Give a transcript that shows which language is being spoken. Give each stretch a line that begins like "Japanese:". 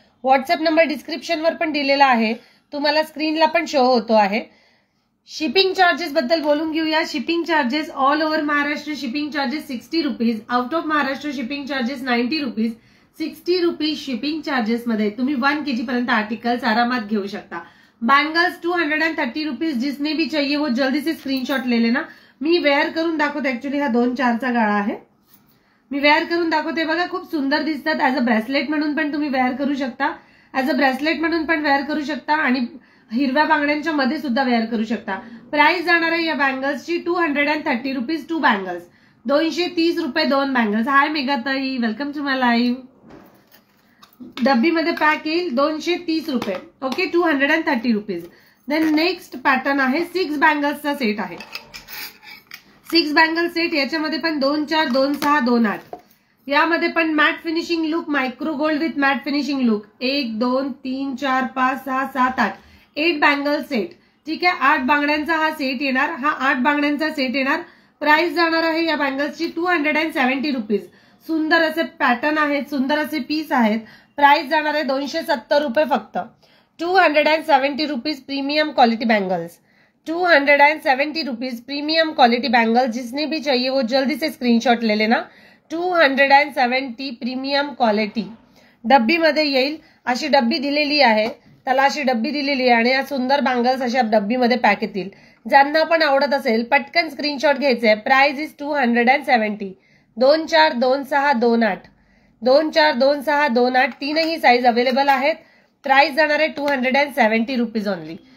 Marathi: WhatsApp number डिस्क्रिप्शनवर पण दिलेला आहे, तुम्हाला स्क्रीनला पण शो होतो आहे। शिपिंग चार्जेस बद्दल बोलून घेऊया। Shipping charges all over Maharashtra shipping charges 60 rupees, out of Maharashtra shipping charges 90 rupees. 60 rupees shipping charges मध्ये तुम्ही 1 kg पर्यंत आर्टिकल्स आरामात घेऊ शकता। Bangles 230 rupees.
Hindi: जिसने भी चाहिए वो जल्दी से स्क्रीनशॉट ले लेना।
Marathi: मी वेअर करून दाखवते, ऍक्च्युअली हा 2-4चा गाळा आहे, मी वेअर करून दाखवते। बघा खूप सुंदर दिसतात।
English: as a bracelet
Marathi: म्हणून पण तुम्ही वेअर करू शकता, ऍज अ ब्रेसलेट म्हणून पण वेअर करू शकता आणि हिरव्या बांगड्यांच्या मध्ये सुद्धा वेअर करू शकता। प्राइस जाणार आहे या बँगल्सची 230 रुपीज। 2 बँगल्स 230 रुपये 2 bangles.
English: Hi मेघाताई, welcome to my live.
Marathi: डब्बी मध्ये पॅक येईल, 230 रुपये। Okay, 230 rupees. Then next pattern आहे 6 बँगल्सचा सेट आहे। 6 बँगल सेट, याच्यामध्ये पण 2, 4, 2, 6, 2, 8 यामध्ये पण mat finishing look,
English: Micro gold with matte finishing look.
Marathi: 1, 2, 3, 4, 5, 6, 7, 8 8 bangle set. ठीक आहे, 8 बांगड्यांचा हा सेट येणार, हा 8 बांगड्यांचा सेट येणार। प्राइस जाणार आहे या बँगल्सची 270 रुपीज। सुंदर असे पॅटर्न आहेत, सुंदर असे पीस आहेत। प्राइस जाणार आहे 270 रुपये फक्त। 270 rupees premium quality bangles, 270 rupees premium quality bangles.
Hindi: जिसने भी चाहिए वो जल्दी से स्क्रीनशॉट ले लेना।
Marathi: 270 प्रीमियम क्वालिटी। डब्बी मध्ये येईल, अशी डब्बी दिलेली आहे, त्याला अशी डब्बी दिलेली आहे आणि या सुंदर बँगल्स अशा डब्बी मध्ये पॅक येतील। ज्यांना पण आवडत असेल पटकन स्क्रीनशॉट घ्यायचे।
English: Price is 270।
Marathi: 2, 4, 2, 6, 2, 8, 2, 4, 2, 6, 2, 8 तीनही साईज अवेलेबल आहेत। प्राइस जाणार आहे 270 रुपीज ओनली।